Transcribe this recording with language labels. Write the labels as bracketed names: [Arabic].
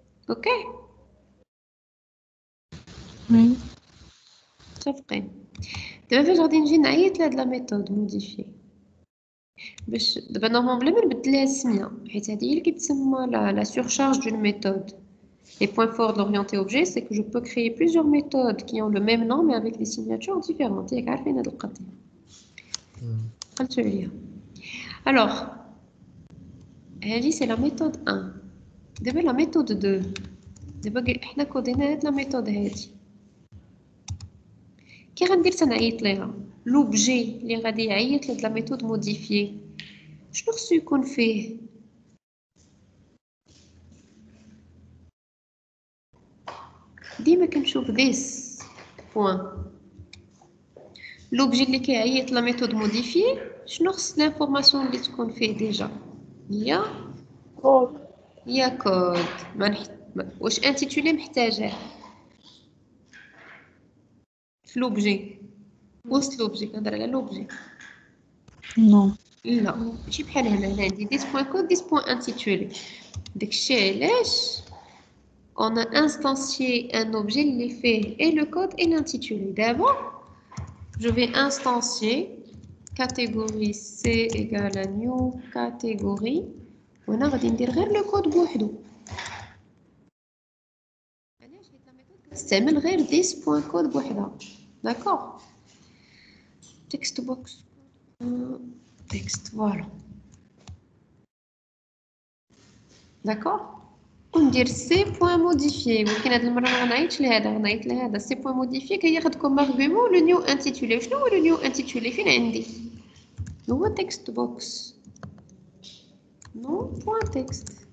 [Arabic] اوكي وي متفقين. دابا فاش غادي نجي نعيط لهاد لا ميثود موديفي باش دابا نورمالمون بلا ما نبدل لها السميه حيت هذه هي اللي كتسمى [French] la surcharge d'une méthode. Les points forts de l'orienté objet, c'est que je peux créer plusieurs méthodes qui ont le même nom mais avec des signatures différentes. [Arabic] ياك عارفين هاد القضيه قلتو عليها. [French] alors [Arabic] هذه [French] c'est la méthode 1. [Arabic] دابا la méthode 2 دابا حنا كودينا هاد لا ميثود هادي كي غندير تنعيط ليها لوبجي اللي غادي يعيط لهاد لا ميثود موديفيي شنو خصو يكون فيه؟ ديما كنشوف ذيس بوين. لوبجي اللي كيعيط لا ميثود موديفيي شنو خص لانفورماسيون اللي تكون فيه ديجا؟ هي كود. واش انتيتولي محتاجه في لوبجي وسط لوبجي؟ كنهضر على لوبجي. نو لا ماشي بحال هنا عندي ديس بوين كود ديس بوين انتيتولي. داكشي علاش [French] on a instancié un objet [Arabic] اللي فيه [French] et le code et l'intitulé. D'abord, je vais instancier catégorie C égale à new catégorie. [Arabic] وهنا غادي ندير غير le code بوحدو. علاش حيت لا ميثود كتستعمل غير this point code بوحدها. داكور text box text voilà. داكور وندير سي بوين موديفيي. ولكن هاد المره ما غنعيطش لهذا غنعيط لهذا. سي بوين موديفيي كياخد كوم ارغومون لو نيو انتيتولي. شنو هو لو نيو انتيتولي؟ فين عندي؟ هو تكست بوكس نو بوين تكست.